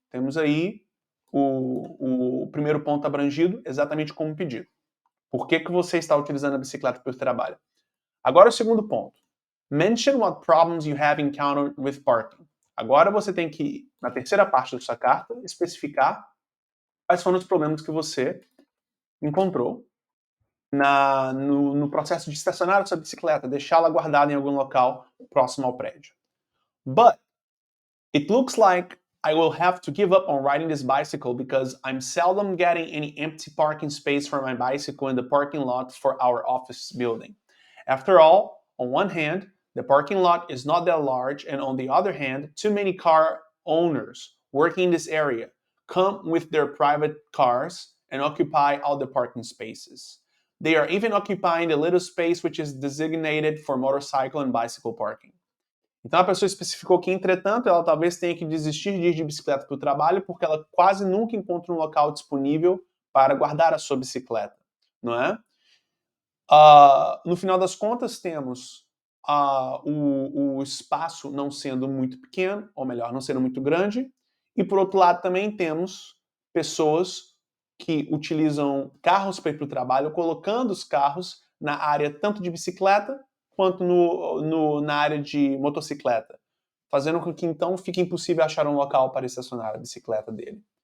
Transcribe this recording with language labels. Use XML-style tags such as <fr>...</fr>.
<pt>Temos aí o primeiro ponto abrangido, exatamente como pedido. Por que você está utilizando a bicicleta para o trabalho? Agora o segundo ponto.</pt> <en>Mention what problems you have encountered with parking.</en> <pt>Agora você tem que, na terceira parte da sua carta, especificar quais foram os problemas que você encontrou no processo de estacionar a sua bicicleta, deixá-la guardada em algum local próximo ao prédio.</pt> <en>But it looks like I will have to give up on riding this bicycle because I'm seldom getting any empty parking space for my bicycle in the parking lot for our office building. After all, on one hand, the parking lot is not that large, and on the other hand, too many car owners working in this area come with their private cars and occupy all the parking spaces. They are even occupying the little space which is designated for motorcycle and bicycle parking.</en> <pt>Então a pessoa especificou que, entretanto, ela talvez tenha que desistir de ir de bicicleta para o trabalho porque ela quase nunca encontra um local disponível para guardar a sua bicicleta, não é? No final das contas, temos o espaço não sendo muito pequeno, ou melhor, não sendo muito grande, e por outro lado também temos pessoas que utilizam carros para ir para o trabalho, colocando os carros na área tanto de bicicleta quanto na área de motocicleta, fazendo com que então fique impossível achar um local para estacionar a bicicleta dele.</pt>